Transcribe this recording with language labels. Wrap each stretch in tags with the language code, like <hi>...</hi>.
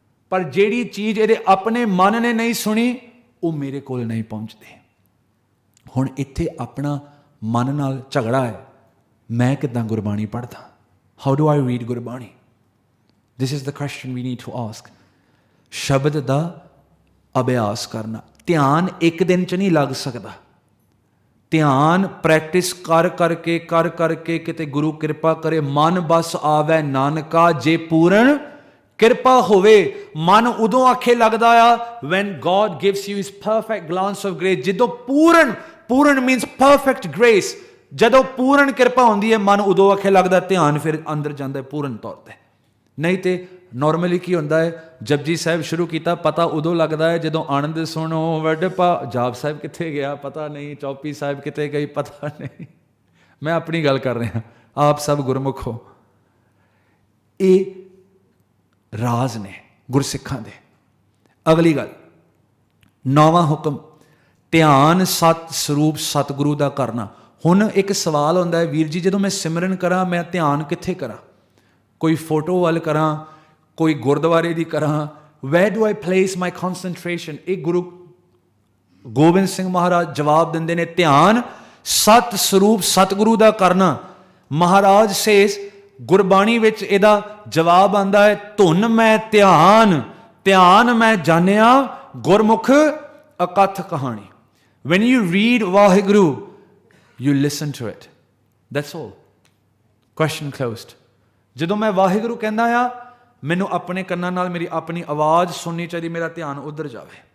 <pa>ਪਰ ਜਿਹੜੀ ਚੀਜ਼ ਇਹਦੇ ਆਪਣੇ ਮਨ ਨੇ ਨਹੀਂ ਸੁਣੀ ਉਹ ਮੇਰੇ ਕੋਲ ਨਹੀਂ ਪਹੁੰਚਦੀ। ਹੁਣ ਇੱਥੇ ਆਪਣਾ ਮਨ ਨਾਲ ਝਗੜਾ ਹੈ। ਮੈਂ ਕਿੱਦਾਂ ਗੁਰਬਾਣੀ ਪੜ੍ਹਦਾ?</pa> <en>How do I read Gurbani? This is the question we need to ask.</en> <pa>ਸ਼ਬਦ ਦਾ ਅਭਿਆਸ ਕਰਨਾ। ਧਿਆਨ ਇੱਕ ਦਿਨ 'ਚ ਨਹੀਂ ਲੱਗ ਸਕਦਾ। ਧਿਆਨ ਪ੍ਰੈਕਟਿਸ ਕਰ ਕਰਕੇ ਕਿਤੇ ਗੁਰੂ ਕਿਰਪਾ ਕਰੇ ਮਨ ਬਸ ਆਵੈ ਨਾਨਕਾ ਜੇ ਪੂਰਨ ਕਿਰਪਾ ਹੋਵੇ। ਮਨ ਉਦੋਂ ਆਖੇ ਲੱਗਦਾ ਆ</pa> <en>when God gives you his perfect glance of grace।</en> <pa>ਜਦੋਂ ਪੂਰਨ</pa> <en>means perfect grace।</en> <pa>ਜਦੋਂ ਪੂਰਨ ਕਿਰਪਾ ਹੁੰਦੀ ਹੈ ਮਨ ਉਦੋਂ ਆਖੇ ਲੱਗਦਾ, ਧਿਆਨ ਫਿਰ ਅੰਦਰ ਜਾਂਦਾ ਹੈ ਪੂਰਨ ਤੌਰ ਤੇ। ਨਹੀਂ ਤੇ ਨਾਰਮਲੀ ਕੀ ਹੁੰਦਾ ਹੈ, ਜਪਜੀ ਸਾਹਿਬ ਸ਼ੁਰੂ ਕੀਤਾ, ਪਤਾ ਉਦੋਂ ਲੱਗਦਾ ਹੈ ਜਦੋਂ ਆਨੰਦ ਸੁਣੋ ਵੱਡ ਜਾਪ ਸਾਹਿਬ ਕਿੱਥੇ ਗਿਆ ਪਤਾ ਨਹੀਂ, ਚੌਪੀ ਸਾਹਿਬ ਕਿੱਥੇ ਗਈ ਪਤਾ ਨਹੀਂ। ਮੈਂ ਆਪਣੀ ਗੱਲ ਕਰ ਰਿਹਾ, ਆਪ ਸਭ ਗੁਰਮੁਖ ਹੋ। ਇਹ ਰਾਜ਼ ਨੇ ਗੁਰਸਿੱਖਾਂ ਦੇ। ਅਗਲੀ ਗੱਲ, 9ਵਾਂ ਹੁਕਮ, ਧਿਆਨ ਸਤ ਸਰੂਪ ਸਤਿਗੁਰੂ ਦਾ ਕਰਨਾ। ਹੁਣ ਇੱਕ ਸਵਾਲ ਹੁੰਦਾ ਹੈ, ਵੀਰ ਜੀ ਜਦੋਂ ਮੈਂ ਸਿਮਰਨ ਕਰਾਂ ਮੈਂ ਧਿਆਨ ਕਿੱਥੇ ਕਰਾਂ? ਕੋਈ ਫੋਟੋ ਵੱਲ ਕਰਾਂ, ਕੋਈ ਗੁਰਦੁਆਰੇ ਦੀ ਕਰਾਂ?</pa> <en>where do I place my concentration?</en> <pa>ਇਹ ਗੁਰੂ ਗੋਬਿੰਦ ਸਿੰਘ ਮਹਾਰਾਜ ਜਵਾਬ ਦਿੰਦੇ ਨੇ, ਧਿਆਨ ਸਤ ਸਰੂਪ ਸਤਿਗੁਰੂ ਦਾ ਕਰਨਾ। ਮਹਾਰਾਜ ਸੇਸ ਗੁਰਬਾਣੀ ਵਿੱਚ ਇਹਦਾ ਜਵਾਬ ਆਉਂਦਾ ਹੈ, ਧੁਨ ਮੈਂ ਧਿਆਨ ਮੈਂ ਜਾਣਿਆ ਗੁਰਮੁਖ ਅਕਥ ਕਹਾਣੀ।</pa> <en>When you read Waheguru, you listen to it. That's all. Question closed.</en> <pa>ਜਦੋਂ ਮੈਂ ਵਾਹਿਗੁਰੂ ਕਹਿੰਦਾ ਆ, ਮੈਨੂੰ ਆਪਣੇ ਕੰਨਾਂ ਨਾਲ ਮੇਰੀ ਆਪਣੀ ਆਵਾਜ਼ ਸੁਣਨੀ ਚਾਹੀਦੀ, ਮੇਰਾ ਧਿਆਨ ਉੱਧਰ ਜਾਵੇ।</pa>